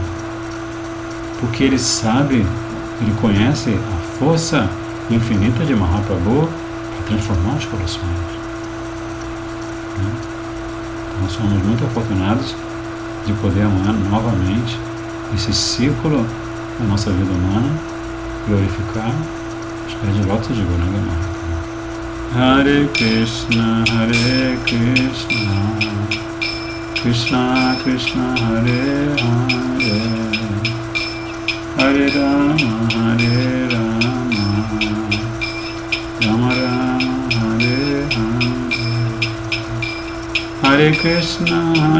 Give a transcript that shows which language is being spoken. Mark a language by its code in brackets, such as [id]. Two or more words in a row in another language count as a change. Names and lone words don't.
[pt] Porque ele sabe, ele conhece a força infinita de Mahaprabhu para transformar os corações. nós somos muito afortunados de poder amanhã novamente esse ciclo da nossa vida humana glorificar os pés de lótus de Gauranga Mahaprabhu. [sa] Hare Krishna, Krishna Krishna, Hare Hare, Hare Rama, Rama Rama, Hare Hare, Hare Krishna,